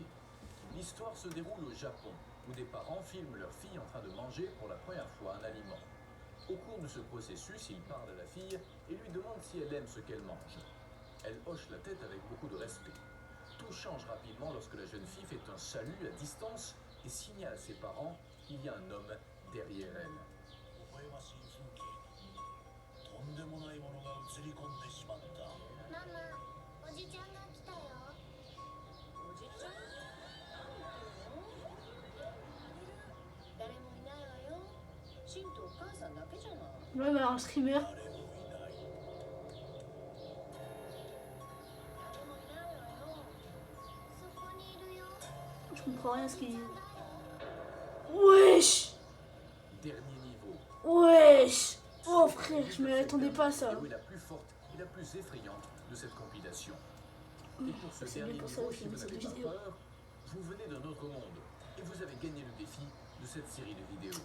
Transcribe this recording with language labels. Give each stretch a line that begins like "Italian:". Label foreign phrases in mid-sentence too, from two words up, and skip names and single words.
French: L'histoire se déroule au Japon, où des parents filment leur fille en train de manger pour la première fois un aliment. Au cours de ce processus, ils parlent à la fille et lui demandent si elle aime ce qu'elle mange. Elle hoche la tête avec beaucoup de respect. Tout change rapidement lorsque la jeune fille fait un salut à distance et signale à ses parents qu'il y a un homme derrière elle.
Japanese: 微笑ましい風景にとんでもないものが映り込んでしまった。ママ、おじちゃんが来たよ。おじちゃん？誰もいないわよ。シンとお母さんだけじゃない。
French: Ouais, bah, un streamer.
Japanese: 誰もいない。誰もいないわよ。そこにいるよ。
French: Je comprends rien à ce qu'il dit. Wesh! Dernier niveau. Wesh! Oh frère, je m'attendais pas à ça. La vidéo est la plus forte et la plus effrayante de cette compilation. Et pour ce C'est bien dernier pour ça niveau, que si j'ai vous mis cette n'avez pas vidéo. peur, vous venez d'un autre monde et vous avez gagné le défi de cette série de vidéos.